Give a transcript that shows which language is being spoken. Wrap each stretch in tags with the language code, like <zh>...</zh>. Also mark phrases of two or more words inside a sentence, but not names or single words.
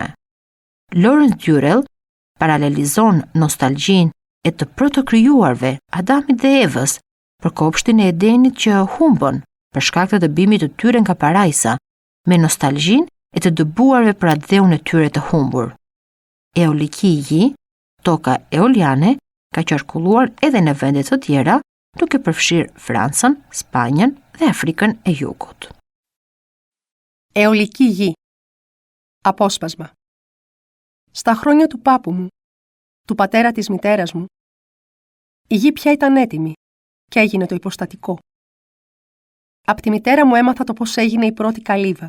<sq>Lawrence Durrell paralelizon nostalgjinë e të protokrijuarve, Adamit dhe Evës, për kopshtin e Edenit që humbën për shkak të dëbimit të tyre nga parajsa, me nostalgjinë e të dëbuarve për atë dheun e tyre të humbur. Eolikiji, toka eoliane, ka qarkulluar edhe në vende të tjera, duke përfshirë Francën, Spanjën dhe Afrikën e Jugut.</sq> <el>Αιωλική γη. Απόσπασμα. Στα χρόνια του πάπου μου, του πατέρα της μητέρας μου, η γη πια ήταν έτοιμη και έγινε το υποστατικό. Απ' τη μητέρα μου έμαθα το πώς έγινε η πρώτη καλύβα.</el>